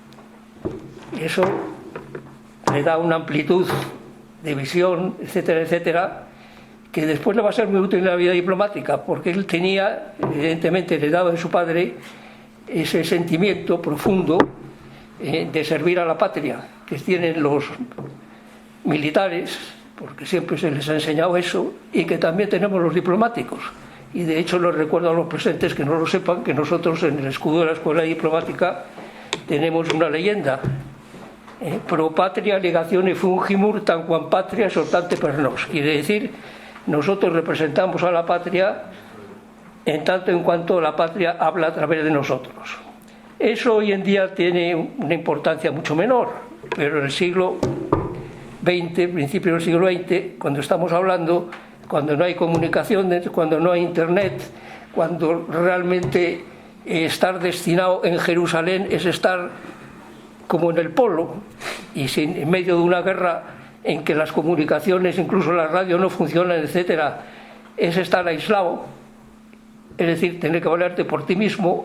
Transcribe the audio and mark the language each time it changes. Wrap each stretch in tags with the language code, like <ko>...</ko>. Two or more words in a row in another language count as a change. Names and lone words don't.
<es>Eso le da una amplitud de visión, etcétera, etcétera, que después le va a ser muy útil en la vida diplomática, porque él tenía, evidentemente, heredado de su padre ese sentimiento profundo de servir a la patria que tienen los militares, porque siempre se les ha enseñado eso, y que también tenemos los diplomáticos. Y de hecho les recuerdo a los presentes, que no lo sepan, que nosotros en el escudo de la Escuela Diplomática tenemos una leyenda:</es> <la>pro patria legazione fungimur tanquam patria exhortante per nos.</la> <es>Quiere decir, nosotros representamos a la patria en tanto en cuanto la patria habla a través de nosotros. Eso hoy en día tiene una importancia mucho menor, pero en el siglo XX, principio del siglo XX, cuando estamos hablando, cuando no hay comunicaciones, cuando no hay internet, cuando realmente estar destinado en Jerusalén es estar como en el polo, y en medio de una guerra en que las comunicaciones, incluso la radio, no funcionan, etcétera, es estar aislado, es decir, tener que valerte por ti mismo.</es>